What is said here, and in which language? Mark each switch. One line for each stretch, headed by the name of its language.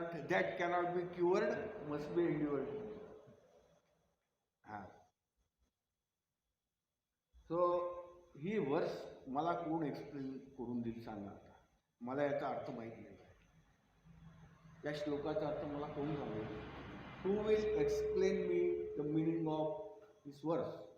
English: That cannot be cured, must be endured.
Marathi: So ही वर्स मला कोण एक्सप्लेन करून देईल सांगा आता. मला याचा अर्थ माहिती नाही. या श्लोकाचा अर्थ मला कोण सांगेल.
English: Who will explain me the meaning of this verse?